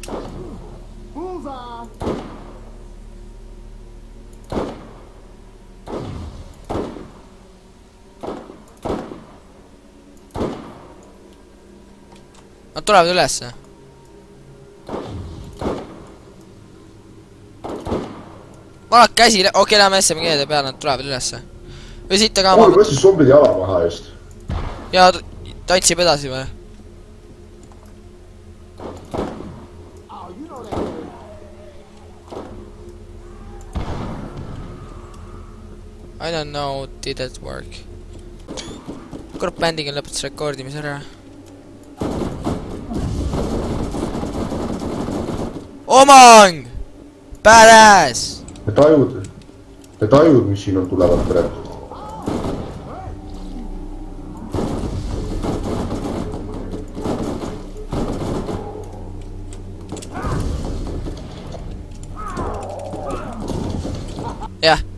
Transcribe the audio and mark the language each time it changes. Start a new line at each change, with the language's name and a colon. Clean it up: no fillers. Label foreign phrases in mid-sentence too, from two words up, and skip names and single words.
Estonian: Nad tulevad ülesse. Valak käsi, okei, lähme SMG-de peale, nad tulevad ülesse. Või siit ka mul võttis zombid jala maha just. Ja tatsib edasi või?
English: I don't know, did it work?
Estonian: Kurat, bändiga lõpetas rekordimise ära. Omang! Badass! Need ajud, mis siin on, tulevad praegu. Jah.